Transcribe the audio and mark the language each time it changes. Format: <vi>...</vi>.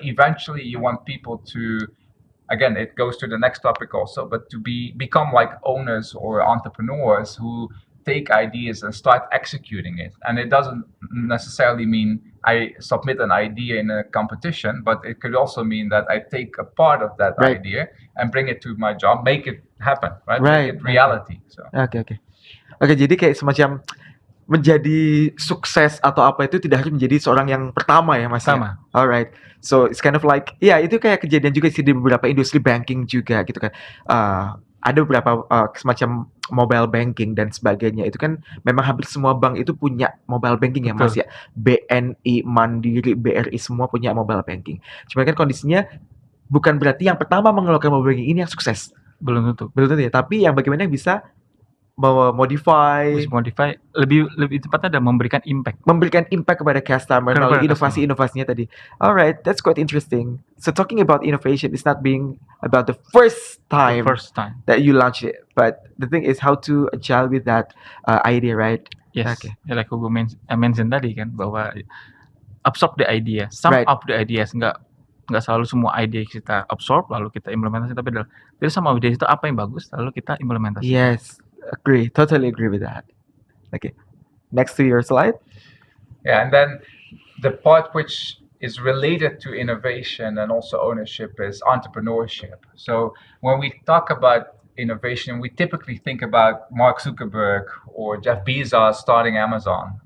<en>Eventually you want people to, again, it goes to the next topic also, but to become like owners or entrepreneurs who take ideas and start executing it. And it doesn't necessarily mean I submit an idea in a competition, but it could also mean that I take a part of that Right. idea and bring it to my job, make it happen, right? Right. Make it reality. So</en> <id>Oke, jadi kayak semacam menjadi sukses atau apa itu tidak harus menjadi seorang yang pertama ya Mas. Pertama. Ya?</id> <en>Alright. So it's kind of like</en> <id>itu kayak kejadian juga sih di beberapa industri banking juga gitu kan. Ada beberapa semacam mobile banking dan sebagainya. Itu kan memang hampir semua bank itu punya mobile banking ya Mas Betul. ya. BNI, Mandiri, BRI semua punya mobile banking. Cuma kan kondisinya bukan berarti yang pertama mengeluarkan mobile banking ini yang sukses. Belum tentu. Betul ya, tapi yang bagaimana yang bisa memodify, lebih tepatnya adalah memberikan impact kepada customer Kepada melalui customer. inovasinya tadi.</id> <en>Alright, that's quite interesting. So talking about innovation is not being about the first time that you launch it, but the thing is how to agile with that idea, right? Yes. Okay.</en> <id>Ya,</id> <en>like Hugo mention</en> <id>tadi kan bahwa</id> <en>absorb the idea, sum Right. up the ideas,</en> <id>nggak selalu semua ide kita absorb lalu kita implementasi, tapi adalah dari sama ide itu apa yang bagus lalu kita implementasi.</id> <en>Yes, totally agree with that. Okay, next to your slide. yeah, and then the part which is related to innovation and also ownership is entrepreneurship. So when we talk about innovation, we typically think about Mark Zuckerberg or Jeff Bezos starting Amazon.</en>